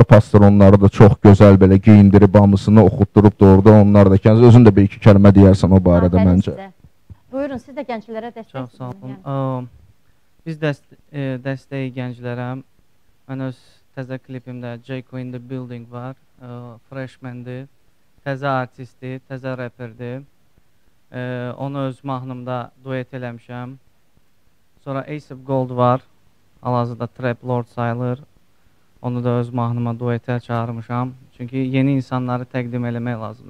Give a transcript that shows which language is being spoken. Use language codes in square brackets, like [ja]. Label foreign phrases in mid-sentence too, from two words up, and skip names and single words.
[az] Pastor onları da çox gözəl belə geyindirib, hamısını oxutdurub doğrudan onlar da. Özün də bir iki kəlmə deyərsən o barədə məncə. Buyurun, siz də gənclərə dəstək. Çox sağ olun. Biz dəstəyi gənclərə, mən öz təzə klipimdə Jayco in the Building var, freshmandir, təzə artistdir, təzə reperdir. Onu öz mahnımda duet eləmişəm. Sonra Ace Gold var, hal-hazırda [en] Trap Lord [az] sayılır. Onu da öz mahnıma duetə çağırmışam. Çünki yeni insanları təqdim eləmək lazımdır.